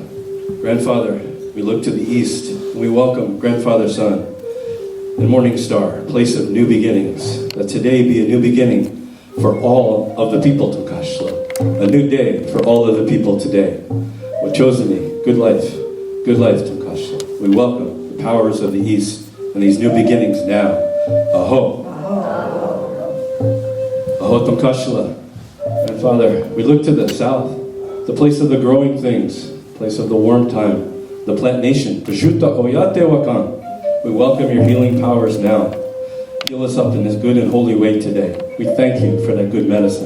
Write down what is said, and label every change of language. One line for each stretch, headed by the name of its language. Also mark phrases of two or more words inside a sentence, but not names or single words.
English: Grandfather, we look to the east and we welcome Grandfather Sun and Morning Star, place of new beginnings. Let today be a new beginning for all of the people, Tonkashla. A new day for all of the people today. Wachozani, good life, Tonkashla. We welcome the powers of the East and these new beginnings now.
Laka (Nigeria): Aho. Aho Tonkashla.
English: And Father, we look to the south, the place of the growing things, place of the warm time, the plant nation.
Laka (Nigeria): Pajuta Oyate Wakan.
English: We welcome your healing powers now. Heal us up in this good and holy way today. We thank you for that good medicine.